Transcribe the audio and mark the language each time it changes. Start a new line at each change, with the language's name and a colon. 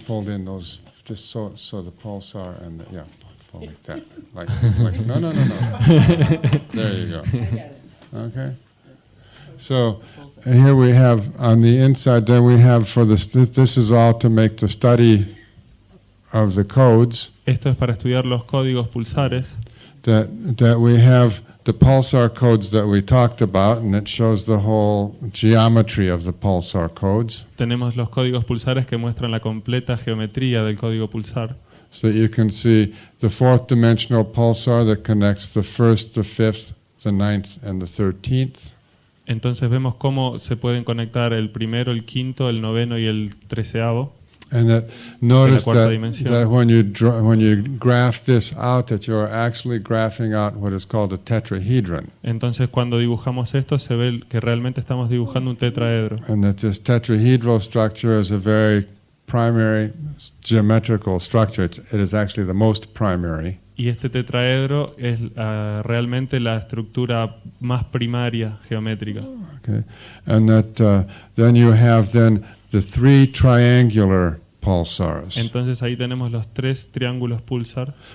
English: Fold in those just so the pulsar and fold like that. Like no. There you go. Okay. So here we have on the inside. Then we have for this is all to make the study of the codes.
Spanish: esto es para estudiar los códigos pulsares.
English: That we have the pulsar codes that we talked about, and it shows the whole geometry of the pulsar codes.
Spanish: Tenemos los códigos pulsares que muestran la completa geometría del código pulsar.
English: So you can see the fourth dimensional pulsar that connects the first, the fifth, the ninth, and the 13th.
Spanish: Entonces vemos cómo se pueden conectar el primero, el quinto, el noveno y el 13avo.
English: And that notice
Spanish: cuarta
English: that
Spanish: dimensión.
English: when you graph this out, that you're actually graphing out what is called a tetrahedron.
Spanish: Entonces cuando dibujamos esto se ve que realmente estamos dibujando un tetraedro.
English: And that this tetrahedral structure is a very primary geometrical structure. It is actually the most primary.
Spanish: Y este tetraedro es realmente la estructura más primaria geométrica.
English: Okay, and that then you have the three triangular pulsars.
Spanish: Entonces ahí tenemos los tres triángulos pulsar.